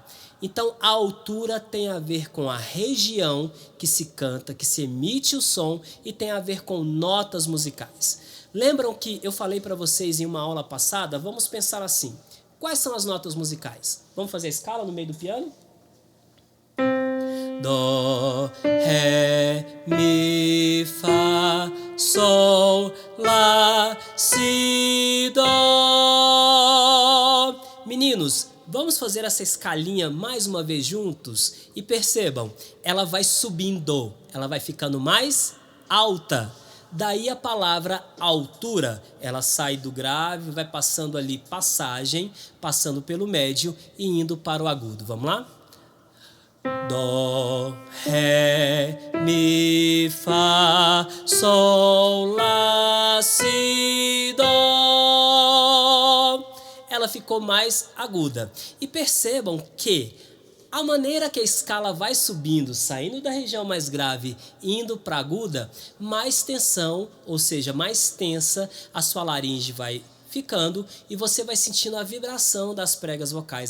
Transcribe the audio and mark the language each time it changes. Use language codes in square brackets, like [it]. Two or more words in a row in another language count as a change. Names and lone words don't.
[pt] Então, a altura tem a ver com a região que se canta, que se emite o som e tem a ver com notas musicais. Lembram que eu falei para vocês em uma aula passada? Vamos pensar assim. Quais são as notas musicais? Vamos fazer a escala no meio do piano? Dó, ré, mi, fá, sol, lá, si, dó. Meninos, vamos fazer essa escalinha mais uma vez juntos? E percebam, ela vai subindo, ela vai ficando mais alta. Daí a palavra altura, ela sai do grave, vai passando ali passagem, passando pelo médio e indo para o agudo. Vamos lá? Dó, ré, mi, fá, sol, lá, si, dó. Ela ficou mais aguda. E percebam que a maneira que a escala vai subindo, saindo da região mais grave e indo para aguda, mais tensão, ou seja, mais tensa, a sua laringe vai ficando e você vai sentindo a vibração das pregas vocais.